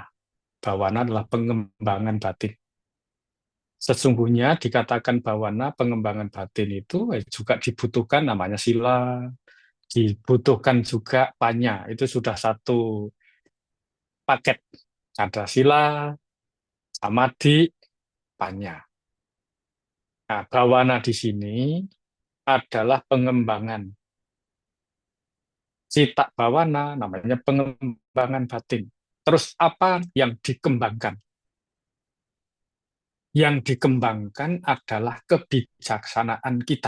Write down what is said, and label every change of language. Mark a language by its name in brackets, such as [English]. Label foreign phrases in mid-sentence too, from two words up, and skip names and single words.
[Indonesian] Bawana adalah pengembangan batin. Sesungguhnya dikatakan bawana pengembangan batin itu juga dibutuhkan namanya sila, dibutuhkan juga panya. Itu sudah satu paket. Ada [Pali] sila, samadhi, panya. [Indonesian] Nah, bawana di sini adalah pengembangan. [Pali] Cita bawana [Indonesian] namanya pengembangan batin. Terus apa yang dikembangkan? Yang dikembangkan adalah kebijaksanaan kita.